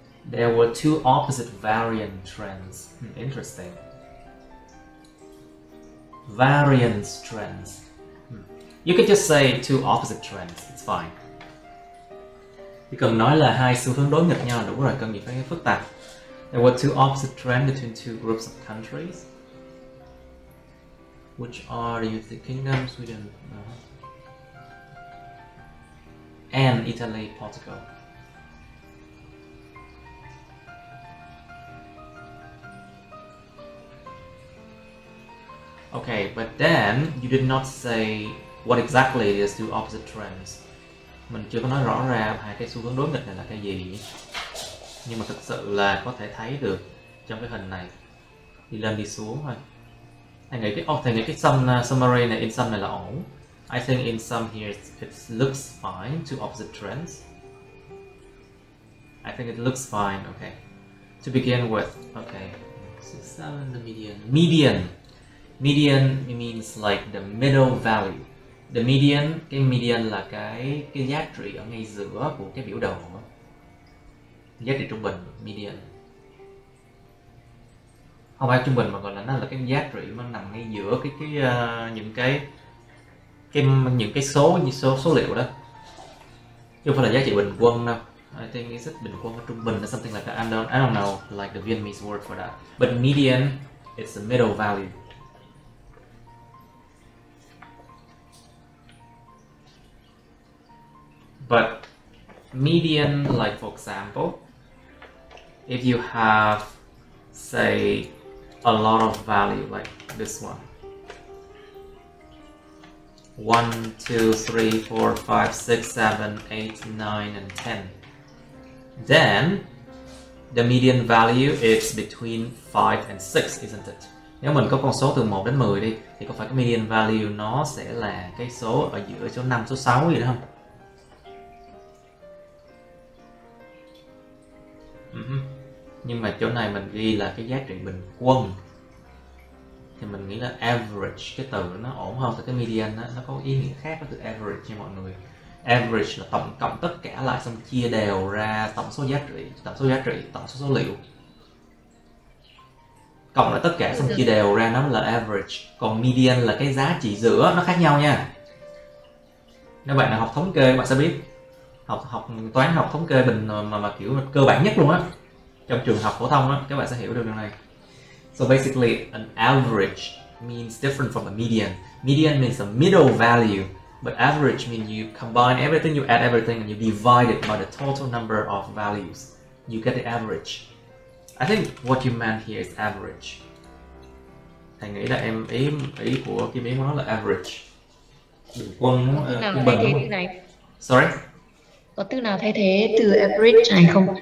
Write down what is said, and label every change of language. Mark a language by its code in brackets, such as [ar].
[en] There were two opposite variant trends. Interesting. Variance trends. You can just say two opposite trends. It's fine. [vi] Chỉ cần nói là hai xu hướng đối nghịch nhau là đủ rồi, cần gì phải phức tạp. [en] There were two opposite trends between two groups of countries. Which are the United Kingdom, Sweden, and Italy, Portugal. Okay, but then you did not say what exactly is two opposite trends. [vi] Mình chưa có nói rõ ra hai cái xu hướng đối nghịch này là cái gì. Nhưng mà thực sự là có thể thấy được trong cái hình này. Đi lên đi xuống thôi. Thầy nghĩ cái summary này, in sum này là ổn. [en] I think in sum here it looks fine, two opposite trends. I think it looks fine, okay. To begin with, okay. So the median. Median means like the middle value. [vi] The median, cái median là cái giá trị ở ngay giữa của cái biểu đồ. Giá trị trung bình, median. Không phải trung bình mà gọi là nó là cái giá trị mà nằm ngay giữa những cái số liệu đó. Chứ không phải là giá trị bình quân đâu. [en] I think it's [vi] bình quân trung bình [en] or something like that. I don't know like the Vietnamese word for that. But median, it's the middle value. But median, like for example, if you have, say, a lot of value like this one, 1, 2, 3, 4, 5, 6, 7, 8, 9, and 10, then the median value is between 5 and 6, isn't it? [vi] Nếu mình có con số từ 1 đến 10 đi, thì có phải cái median value nó sẽ là cái số ở giữa số 5, số 6 gì đó không? Nhưng mà chỗ này mình ghi là cái giá trị bình quân, thì mình nghĩ là average, cái từ nó ổn hơn. Thì cái median nó có ý nghĩa khác với từ average nha mọi người. Average là tổng cộng tất cả lại xong chia đều ra tổng số giá trị, tổng số số liệu. Cộng lại tất cả xong chia đều ra nó là average. Còn median là cái giá trị giữa, nó khác nhau nha. Nếu bạn nào học thống kê bạn sẽ biết. Học toán, học thống kê mà kiểu cơ bản nhất luôn á, trong trường học phổ thông á, các bạn sẽ hiểu được điều này. [en] So basically an average means different from a median. Median means a middle value, but average means you combine everything, you add everything and you divide it by the total number of values. You get the average. I think what you meant here is average. [vi] Thầy nghĩ là ý của Kim Yến nói là average. Bình quân, trung bình đúng không? [en] Sorry? [vi] Có từ nào thay thế từ average này không?